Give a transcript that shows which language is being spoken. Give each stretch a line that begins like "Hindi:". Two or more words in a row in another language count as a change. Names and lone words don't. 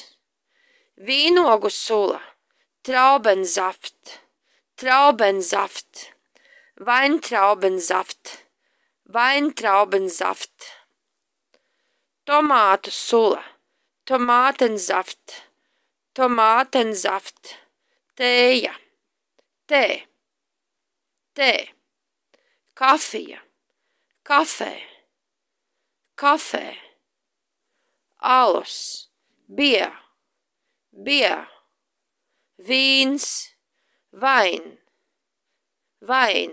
Latvian: Vīnogu sula,
German: Traubensaft, Traubensaft. Weintraubensaft, Weintraubensaft.
Latvian: Tomātu sula,
German: Tomātensaft, Tomātensaft. Tēja, tē, tē. Kafija, kafē, kafē.
Latvian: Alus,
German: bier, bier. Vīns, vain, vain.